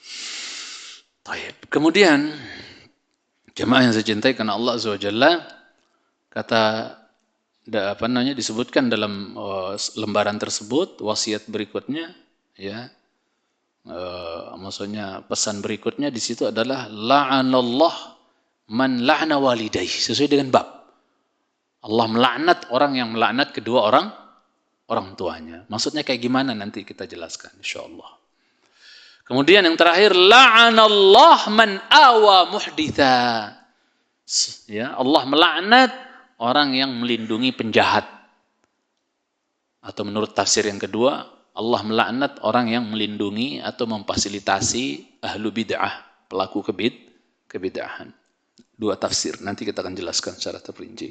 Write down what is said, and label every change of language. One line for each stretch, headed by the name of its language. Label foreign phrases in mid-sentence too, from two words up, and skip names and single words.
Indonesian: Kemudian jemaah yang saya cintai karena Allah
Arabic: عز وجل,
Indonesian: kata disebutkan dalam lembaran tersebut, wasiat berikutnya, ya, maksudnya pesan berikutnya di situ adalah
Arabic: لعن الله من لعن والديه,
Indonesian: sesuai dengan bab. Allah melaknat orang yang melaknat kedua orang tuanya. Maksudnya kayak gimana nanti kita jelaskan insyaallah. Kemudian yang terakhir,
Arabic: لعن الله من آوى محدثا.
Indonesian: Ya, Allah melaknat orang yang melindungi penjahat. Atau menurut tafsir yang kedua, Allah melaknat orang yang melindungi atau memfasilitasi
Arabic: أهل البدعة,
Indonesian: pelaku kebid'ahan. Dua tafsir, nanti kita akan jelaskan secara terperinci.